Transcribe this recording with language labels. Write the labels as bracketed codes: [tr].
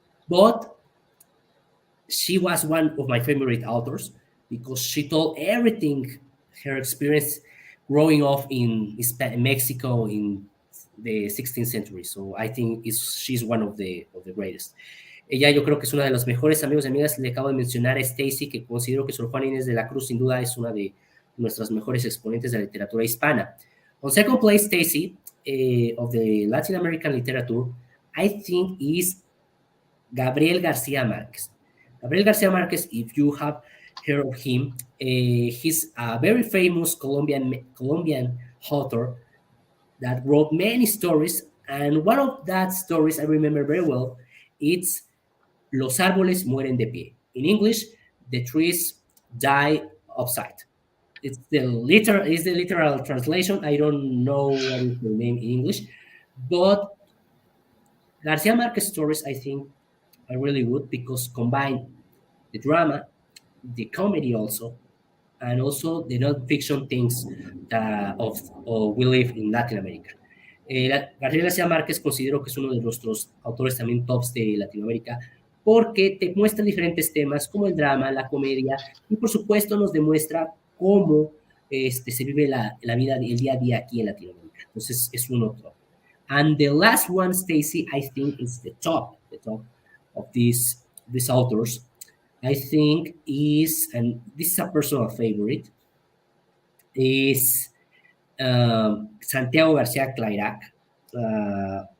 [en] But she was one of my favorite authors because she told everything, her experience growing up in Mexico in the 16th century. So I think she's one of the greatest. [es] Ella yo creo que es una de los mejores amigos y amigas. Le acabo de mencionar a Stacy, que considero que Sor Juana Inés de la Cruz sin duda es una de nuestras mejores exponentes de la literatura hispana. [en] On second place, Stacy, of the Latin American literature, I think is Gabriel García Márquez. Gabriel García Márquez, if you have heard of him, he's a very famous Colombian author that wrote many stories, and one of that stories I remember very well, it's Los árboles mueren de pie. In English, the trees die upside. It's the literal translation. I don't know what is the name in English, but Garcia Marquez stories, I think, are really good because combine the drama, the comedy also, and also the non-fiction things that we live in Latin America. [es] Gabriel García Márquez considero que es uno de nuestros autores también tops de Latinoamérica porque te muestra diferentes temas como el drama, la comedia y por supuesto nos demuestra cómo se vive la vida, el día a día aquí en Latinoamérica. Entonces es uno top. [en] And the last one, Stacy, I think is the top of these authors. I think is, and this is a personal favorite, is Santiago García Clairac.